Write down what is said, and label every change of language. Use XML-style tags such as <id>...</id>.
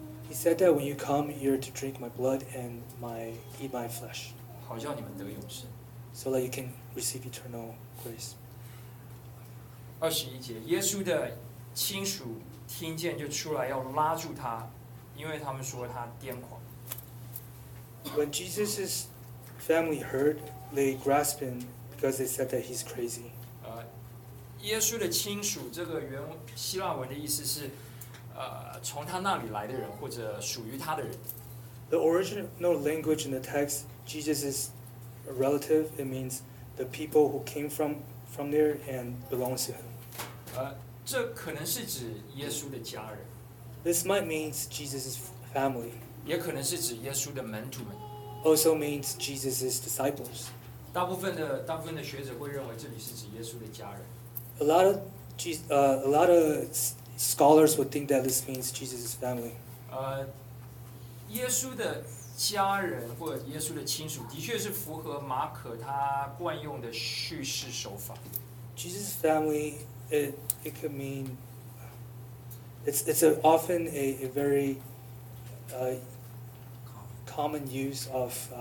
<en>He said that when you come, you're to drink my blood and eat my flesh.</en> <zh>好叫你们得永生。</zh> <en>So that you can receive eternal grace.</en> <zh>二十一节，耶稣的亲属听见就出来要拉住他，因为他们说他癫狂。</zh> <en>When Jesus's family heard, they grasped him because they said that he's crazy.</en> <zh>耶稣的亲属，这个原希腊文的意思是，从他那里来的人或者属于他的人。</zh> <en>The original language in the text, Jesus's relative, it means the people who came from there and belongs to him.</en> <zh>这可能是指耶稣的家人。</zh> <en>This might mean Jesus's family.</en> <zh>也可能是指耶稣的门徒们。</zh> <en>Also means Jesus' disciples.</en> <zh>大部分的学者会认为这里是指耶稣的家人。</zh> <en>A lot of scholars would think that this means Jesus' family.</en> <zh>耶稣的家人或耶稣的亲属的确是符合马可他惯用的叙事手法。</zh> <en>Jesus' family, it could mean it's often a very common use of</en>